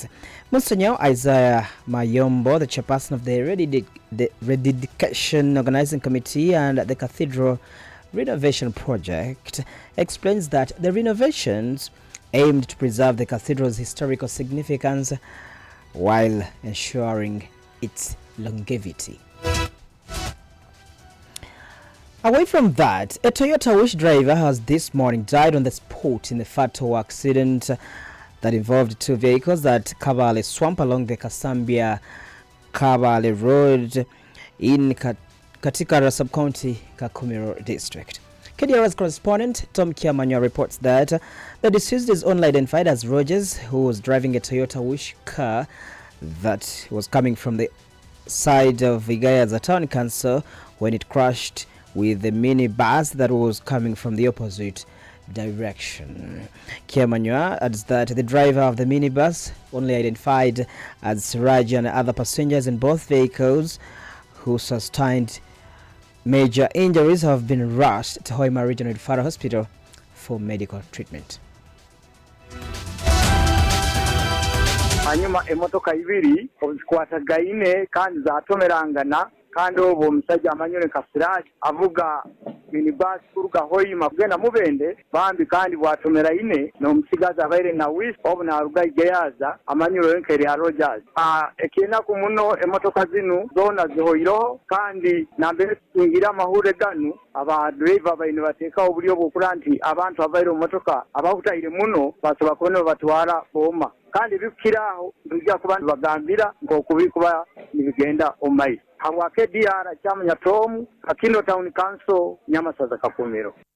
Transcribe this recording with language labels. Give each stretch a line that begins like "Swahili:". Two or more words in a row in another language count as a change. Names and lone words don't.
English: Monsignor Isaiah Mayombo, the chairperson of the Rededication Organizing Committee and the Cathedral Renovation Project, explains that the renovations aimed to preserve the cathedral's historical significance while ensuring its longevity. Away from that, a Toyota Wish driver has this morning died on the spot in a fatal accident that involved two vehicles at Kabale Swamp along the Kasambia Kabale Road in Katikara Sub-County, Kakumiro District. KDR's correspondent Tom Kiamanya reports that the deceased is only identified as Rogers, who was driving a Toyota Wish car that was coming from the side of Igayaza Town Council when it crashed with the minibus that was coming from the opposite direction. Kiamanywa adds that the driver of the minibus, only identified as Siraj, and other passengers in both vehicles who sustained major injuries have been rushed to Hoima Regional Referral Hospital for medical treatment.
Nyoro: Hanyuma emotoka ibiri ozikwatagaine kandi zatomerangana kandi obo omusajja amanyone Kasiraj avuga minibus kuruga Hoima kugenda Mubende bambi kandi bwatomera ine n'omusigazi abaire na Wish obu naruga Igayaza amanyuro enkeri ya Rogers ekina ku muno emotoka zinu zona zihoiroho kandi nambere tungira amahure ganu aba driver baine bateka obulyo bwokura nti abantu abaire mu motoka abahutaire muno basoba kubona batwara boma kandi bikiraho bijja kubantu bagambira ngokubikuba nibigenda omayi habwa KDR chamanya Tom Kakindo Town Council Nyamasaza Kakumiro.